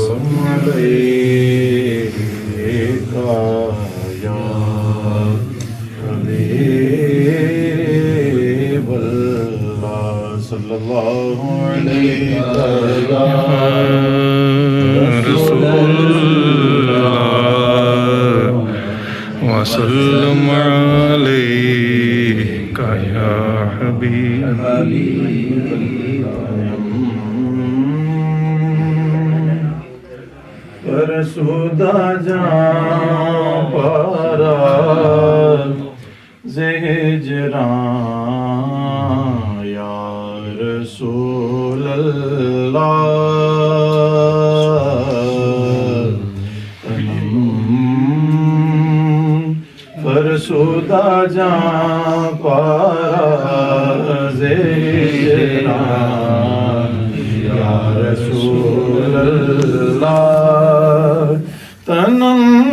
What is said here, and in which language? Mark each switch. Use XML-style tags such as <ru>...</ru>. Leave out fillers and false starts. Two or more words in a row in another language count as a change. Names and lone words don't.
<ar>عليك يا حبيب الله صلى الله عليك يا رسول الله وسلم عليك يا حبيب</ar> <fa>فرسودہ جاں پارا زہجران</fa> <ar>یا رسول اللہ</ar> <fa>فرسودہ جاں پارا زہجران</fa> <ar>یا رسول اللہ</ar> <fa>تنم</fa>